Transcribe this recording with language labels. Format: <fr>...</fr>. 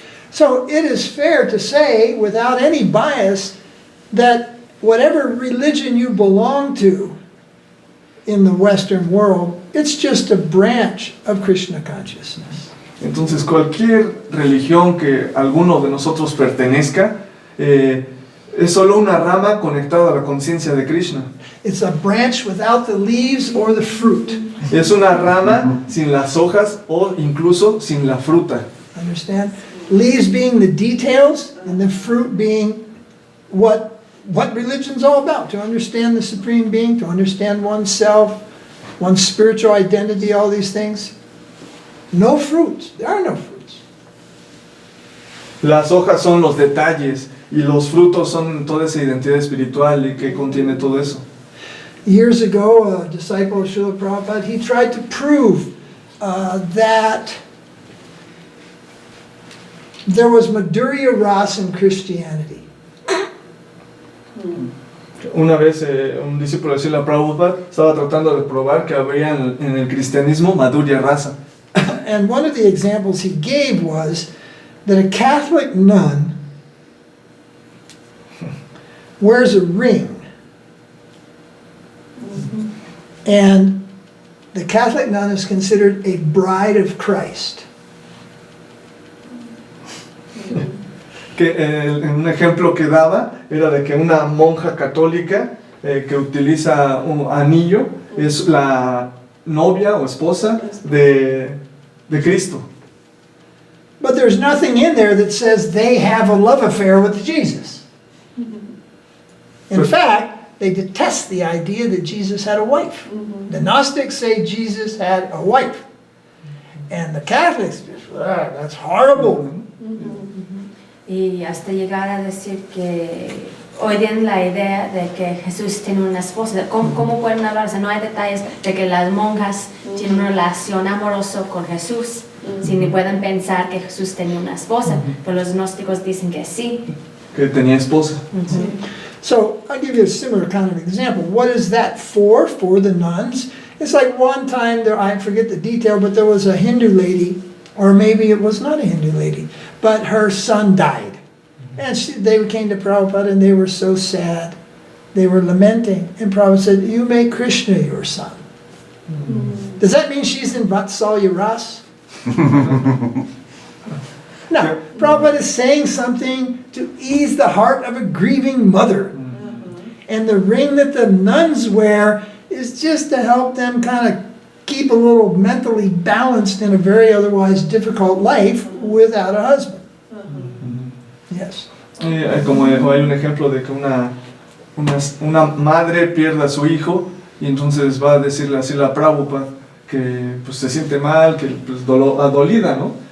<en>So it is fair to say, without any bias, that whatever religion you belong to in the Western world, it's just a branch of Krishna consciousness.</en> <es>Entonces cualquier religión que alguno de nosotros pertenezca es solo una rama conectada a la conciencia de Krishna.</es> <en>It's a branch without the leaves or the fruit.</en> <es>Es una rama sin las hojas o incluso sin la fruta.</es> <en>Understand? Leaves being the details and the fruit being what religion's all about. To understand the Supreme Being, to understand oneself, one's spiritual identity, all these things. No fruits. There are no fruits.</en> <es>Las hojas son los detalles y los frutos son toda esa identidad espiritual y que contiene todo eso.</es> <en>Years ago, a disciple of Srila Prabhupada, he tried to prove that there was Madhurya Rasa in Christianity.</en> <es>Una vez un discípulo de Srila Prabhupada estaba tratando de probar que habría en el cristianismo Madhurya Rasa.</es> <en>And one of the examples he gave was that a Catholic nun wears a ring. And the Catholic nun is considered a bride of Christ.</en> <es>Que un ejemplo que daba era de que una monja católica que utiliza un anillo es la novia o esposa de Cristo.</es> <en>But there's nothing in there that says they have a love affair with Jesus. In fact, they detest the idea that Jesus had a wife. The Gnostics say Jesus had a wife. And the Catholics, that's horrible.</en> <es>Y hasta llegar a decir que odian la idea de que Jesús tiene una esposa. ¿Cómo pueden hablar? O sea, no hay detalles de que las monjas tienen una relación amorosa con Jesús, si ni pueden pensar que Jesús tenía una esposa, pero los gnósticos dicen que sí. Que tenía esposa.</es> <en>So I'll give you a similar kind of example. What is that for the nuns? It's like one time, I forget the detail, but there was a Hindu lady, or maybe it was not a Hindu lady, but her son died. And they came to Prabhupada and they were so sad. They were lamenting. And Prabhupada said, you make Krishna your son. Does that mean she's in Vatsalya Ras? No. Prabhupada is saying something to ease the heart of a grieving mother. And the ring that the nuns wear is just to help them kind of keep a little mentally balanced in a very otherwise difficult life without a husband. Yes.</en> <es>Como hay un ejemplo de que una madre pierde a su hijo y entonces va a decirle así a la Prabhupada que pues se siente mal, que pues dolida, ¿no?</es>